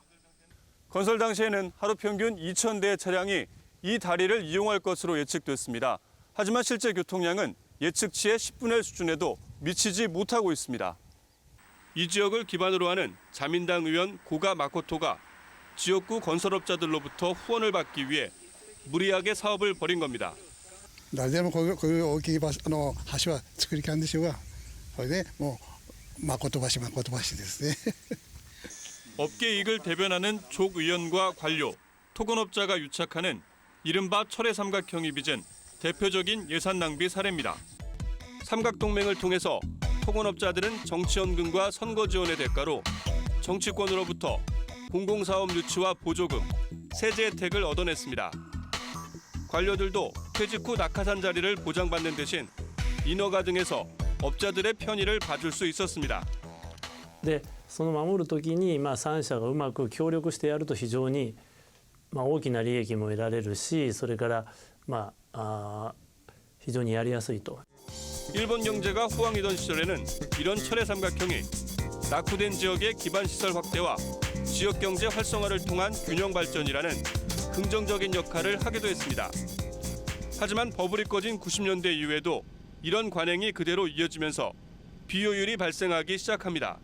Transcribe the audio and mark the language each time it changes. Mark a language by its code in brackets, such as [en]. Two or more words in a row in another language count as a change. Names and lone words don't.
[ko] 건설 당시에는 하루 평균 2,000대의 차량이 이 다리를 이용할 것으로 예측됐습니다. 하지만 실제 교통량은 예측치의 10분의 1 수준에도 미치지 못하고 있습니다. 이 지역을 기반으로 하는 자민당 의원 고가 마코토가 지역구 건설업자들로부터 후원을 받기 위해 무리하게 사업을 벌인 겁니다. [ja] 誰でもこういう大きい橋は作りたいんでしょうが、それでもう誠橋ですね。 [ko] 업계 이익을 대변하는 족 의원과 관료, 토건업자가 유착하는 이른바 철의 삼각형이 빚은 대표적인 예산 낭비 사례입니다. 삼각동맹을 통해서 토건업자들은 정치연금과 선거 지원의 대가로 정치권으로부터 공공사업 유치와 보조금, 세제 혜택을 얻어냈습니다. 관료들도 퇴직 후 낙하산 자리를 보장받는 대신 인허가 등에서 업자들의 편의를 봐줄 수 있었습니다. [ja] でその守るときに3社がうまく協力してやると非常に大きな利益も得られるし、それから非常にやりやすいと。 [ko] 일본 경제가 호황이던 시절에는 이런 철의 삼각형이 낙후된 지역의 기반 시설 확대와 지역 경제 활성화를 통한 균형 발전이라는 긍정적인 역할을 하기도 했습니다. 하지만 버블이 꺼진 90년대 이후에도 이런 관행이 그대로 이어지면서 비효율이 발생하기 시작합니다.